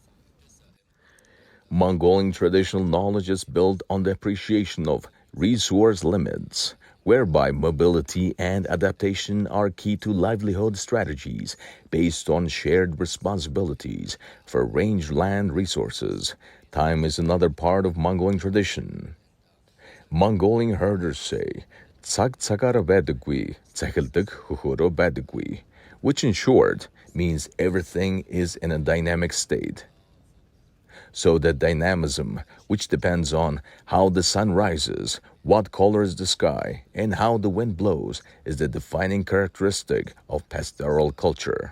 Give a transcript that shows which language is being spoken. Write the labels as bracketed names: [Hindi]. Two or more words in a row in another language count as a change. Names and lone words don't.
[English] Mongolian traditional knowledge is built on the appreciation of resource limits, whereby mobility and adaptation are key to livelihood strategies based on shared responsibilities for rangeland resources. Time is another part of Mongolian tradition. Mongolian herders say, [Mongolian] "Цаг цагаараа байдаггүй, цахилдаг хөхөөрөө байдаггүй," [English] which in short means everything is in a dynamic state. So that dynamism, which depends on how the sun rises, what color is the sky, and how the wind blows, is the defining characteristic of pastoral culture.